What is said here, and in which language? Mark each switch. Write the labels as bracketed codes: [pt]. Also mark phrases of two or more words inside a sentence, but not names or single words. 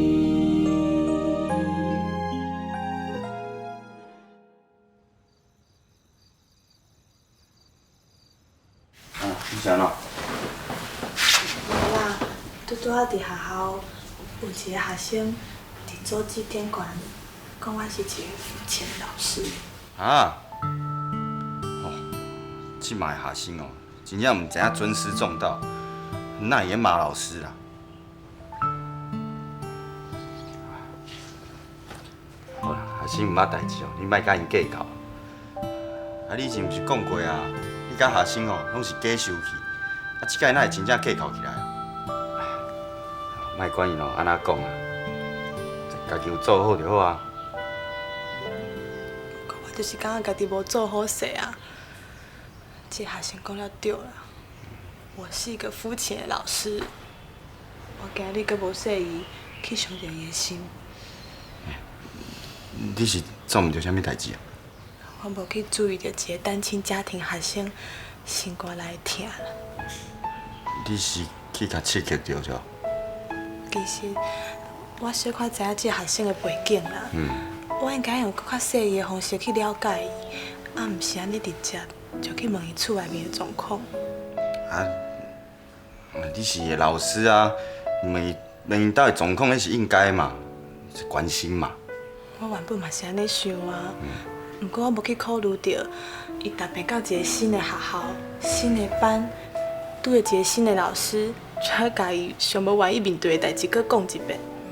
[nan] 你想哪？无啦，拄拄仔伫学校有一个学生伫做纪点馆，讲我是一个肤浅的老师。啊？哦，即卖学生哦，真正唔知影尊师重道，哪会骂老师啦？好啦，学生毋捌代志哦，你莫甲因计较。啊，你以前毋是讲过啊？你甲学生哦，拢是假生气，啊，即摆哪会真正计较起来啊？莫管伊咯，安那讲啊，家己有做好就好啊。我就是感觉家己无做好势啊。这学生讲了对啦，我是一个肤浅的老师。我今日阁无说伊去伤着伊的心。你是做毋着啥物代志啊？我无去注意到一个单亲家庭学生心肝来疼啦。你是去甲刺激着着？其实我小可知影这个学生的背景啦。我应该用更较细腻的方式去了解伊，啊，毋是安尼直接就去问伊厝内面的状况。啊，你是个老师啊，问因兜的状况，那是应该嘛，是关心嘛。我原本嘛是安尼想啊，不过我无去考虑到，伊踏遍到一个新的学校、新的班，拄着一个新的老师，才甲伊上无愿意面对的代志，搁讲一遍。